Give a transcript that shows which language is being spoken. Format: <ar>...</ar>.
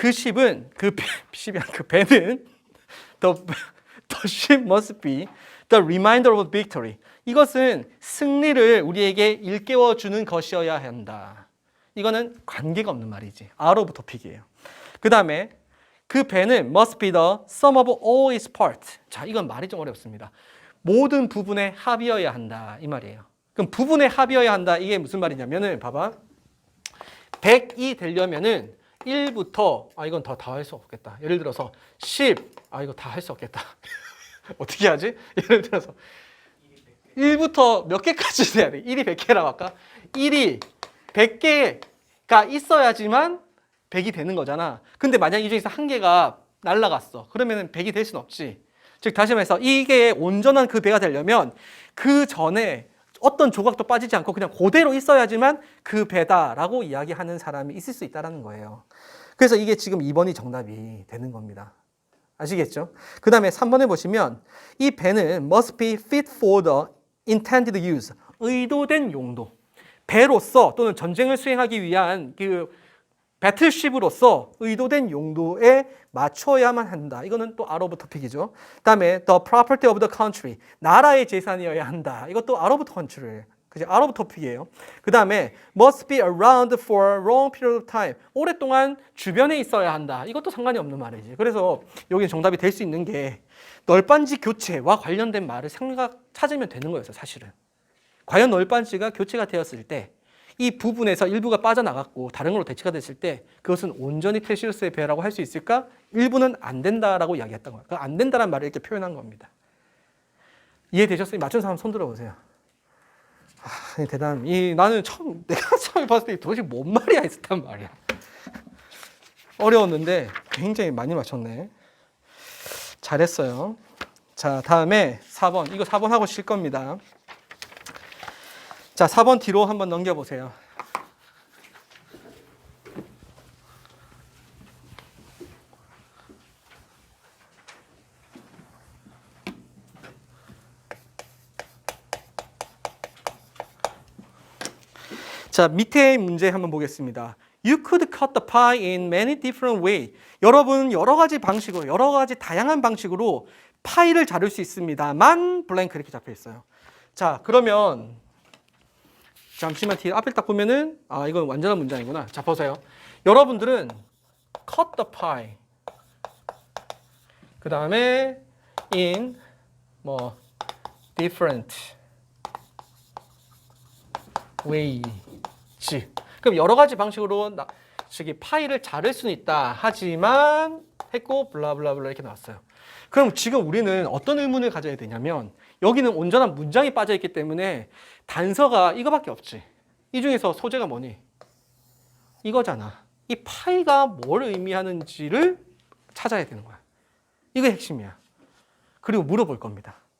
<ko>그 ship은 그 배는</ko> <en>the ship must be the reminder of victory.</en> <ko>이것은 승리를 우리에게 일깨워 주는 것이어야 한다. 이거는 관계가 없는 말이지.</ko> <en>out of topic이에요.</en> <ko>그 다음에 그 배는</ko> <en>must be the sum of all its parts.</en> <ko>자, 이건 말이 좀 어렵습니다. 모든 부분의 합이어야 한다 이 말이에요. 그럼 부분의 합이어야 한다 이게 무슨 말이냐면은 봐봐. 100이 되려면은 1부터 이건 더 할 수 없겠다. 예를 들어서 10 이거 다 할 수 없겠다. 어떻게 하지? 예를 들어서 1부터 몇 개까지 돼야 돼? 1이 100개라고 할까? 1이 100개가 있어야지만 100이 되는 거잖아. 근데 만약 이 중에서 한 개가 날라갔어. 그러면은 100이 될 수는 없지. 즉 다시 말해서 이게 온전한 그 배가 되려면 그 전에 어떤 조각도 빠지지 않고 그냥 그대로 있어야지만 그 배다라고 이야기하는 사람이 있을 수 있다는 거예요. 그래서 이게 지금 2번이 정답이 되는 겁니다. 아시겠죠? 그 다음에 3번에 보시면 이 배는</ko> <en>must be fit for the intended use.</en> <ko>의도된 용도. 배로서 또는 전쟁을 수행하기 위한 그 배틀쉽으로서 의도된 용도에 맞춰야만 한다. 이거는 또</ko> <en>out of topic</en> <ko>이죠. 그다음에</ko> <en>the property of the country.</en> <ko>나라의 재산이어야 한다. 이것도</ko> <en>out of</en> <ko>country예요. 그죠?</ko> <en>out of topic이에요.</en> <ko>그다음에</ko> <en>must be around for a long period of time.</en> <ko>오랫동안 주변에 있어야 한다. 이것도 상관이 없는 말이지. 그래서 여기 정답이 될 수 있는 게 널빤지 교체와 관련된 말을 찾으면 되는 거였어요, 사실은. 과연 널빤지가 교체가 되었을 때 이 부분에서 일부가 빠져나갔고 다른 걸로 대체가 됐을 때 그것은 온전히 테시우스의 배라고 할 수 있을까? 일부는 안 된다라고 이야기했던 거예요. 안 된다는 말을 이렇게 표현한 겁니다. 이해되셨어요? 맞춘 사람 손 들어보세요. 대단. 나는 내가 처음 봤을 때 도대체 뭔 말이야 했었단 말이야. 어려웠는데 굉장히 많이 맞췄네. 잘했어요. 자, 다음에 4번. 이거 4번 하고 쉴 겁니다. 자, 4번 뒤로 한번 넘겨보세요. 자, 밑에 문제 한번 보겠습니다.</ko> <en>You could cut the pie in many different ways.</en> <ko>여러분 여러 가지 방식으로, 여러 가지 다양한 방식으로 파이를 자를 수 있습니다만 블랭크 이렇게 잡혀 있어요. 자, 그러면 잠시만 뒤에 앞을 딱 보면은 이건 완전한 문장이구나. 자, 보세요. 여러분들은</ko> <en>cut the pie.</en> <ko>그 다음에</ko> <en>in different ways.</en> <ko>그럼 여러 가지 방식으로 파이를 자를 수는 있다. 하지만 했고 블라블라블라 이렇게 나왔어요. 그럼 지금 우리는 어떤 의문을 가져야 되냐면 여기는 온전한 문장이 빠져 있기 때문에 단서가 이거밖에 없지. 이 중에서 소재가 뭐니? 이거잖아. 이 파이가 뭘 의미하는지를 찾아야 되는 거야. 이게 핵심이야. 그리고 물어볼 겁니다.</ko>